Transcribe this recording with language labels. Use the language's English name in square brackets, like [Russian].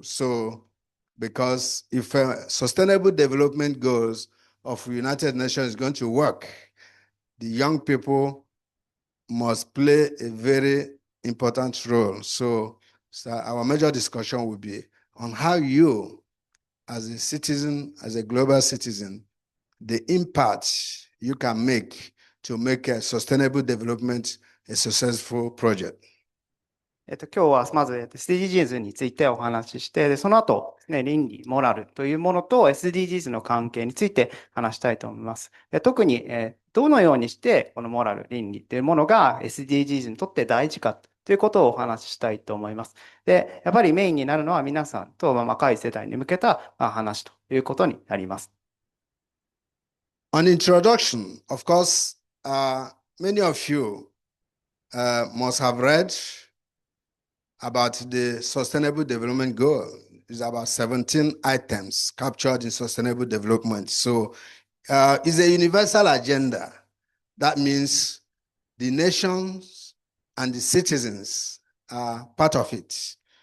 [English] So, because if sustainable development goals of United Nations is going to work, the young people must play a very important role. So our major discussion will be on how you, as a citizen, as a global citizen, the impact you can make to make a sustainable development a successful project. [Japanese] 今日はまず SDGs についてお話しして、でその後ですね、倫理、モラルというものと SDGs の関係について話したいと思います。特にどのようにしてこのモラル、倫理というものが SDGs にとって大事かということをお話ししたいと思います。で、やっぱりメインになるのは皆さんと若い世代に向けた話ということになります。 [English] On introduction, of course, many of you must have read about the Sustainable Development Goal. It's about 17 items captured in Sustainable Development. So it's a universal agenda. That means the nations and the citizens are part of it.